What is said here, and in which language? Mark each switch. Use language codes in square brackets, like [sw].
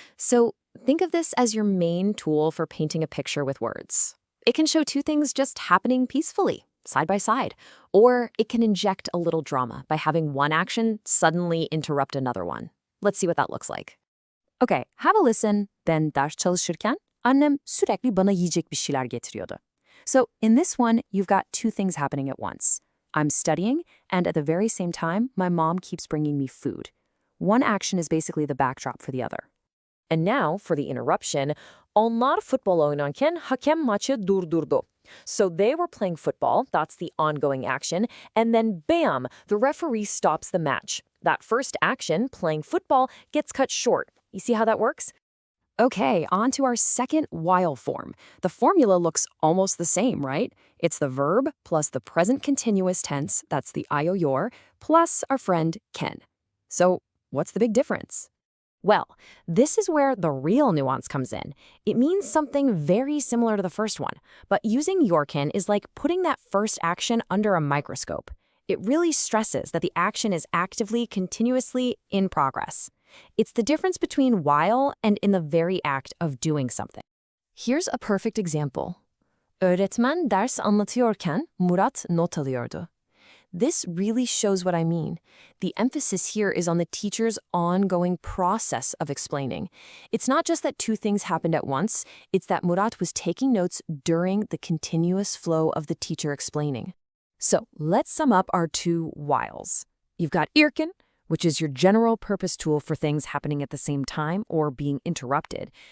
[en] So think of this as your main tool for painting a picture with words. It can show two things just happening peacefully, side by side, or it can inject a little drama by having one action suddenly interrupt another one. Let's see what that looks like. Okay, have a listen. [tr] Ben ders çalışırken annem sürekli bana yiyecek bir şeyler getiriyordu. [en] So in this one, you've got two things happening at once. I'm studying, and at the very same time, my mom keeps bringing me food. One action is basically the backdrop for the other. And now, for the interruption, [tr] onlar futbol oynarken hakem maçı durdurdu. [en] So they were playing football, that's the ongoing action, and then bam, the referee stops the match. That first action, playing football, gets cut short. You see how that works? Okay, on to our second while form. The formula looks almost the same, right? It's the verb plus the present continuous tense, that's the ioyor, plus our friend ken. So what's the big difference? Well, this is where the real nuance comes in. It means something very similar to the first one, but using yorken is like putting that first action under a microscope. It really stresses that the action is actively, continuously in progress. It's the difference between while and in the very act of doing something. Here's a perfect example. [tr] Öğretmen ders anlatıyorken Murat not alıyordu. [en] This really shows what I mean. The emphasis here is on the teacher's ongoing process of explaining. It's not just that two things happened at once, it's that Murat was taking notes during the continuous flow of the teacher explaining. So let's sum up our two whiles. You've got irken, which is your general purpose tool for things happening at the same time or being interrupted.